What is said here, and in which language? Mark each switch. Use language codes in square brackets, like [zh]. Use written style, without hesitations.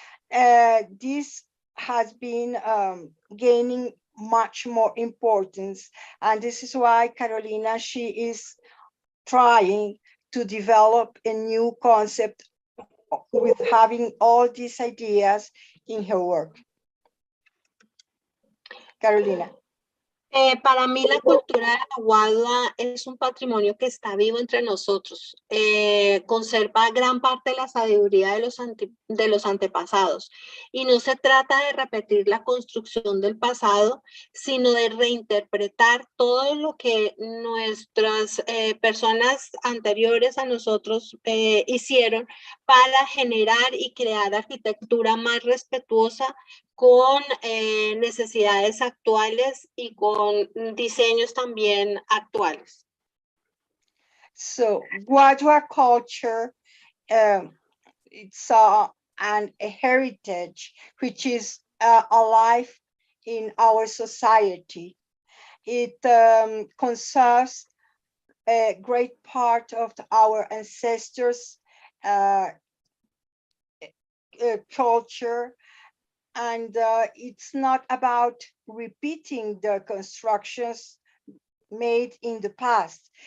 [en] This has been gaining much more importance, and this is why Carolina, she is trying to develop a new concept with having all these ideas in her work. Carolina. [es] Para mí la cultura de la guadua es un patrimonio que está vivo entre nosotros. Conserva gran parte de la sabiduría de los antepasados. Y no se trata de repetir la construcción del pasado, sino de reinterpretar todo lo que nuestras personas anteriores a nosotros hicieron para generar y crear arquitectura más respetuosa con necesidades actuales y con diseños también actuales. [en] So Guadua culture, it's a heritage which is alive in our society. It conserves a great part of our ancestors' culture, and it's not about repeating the constructions made in the past.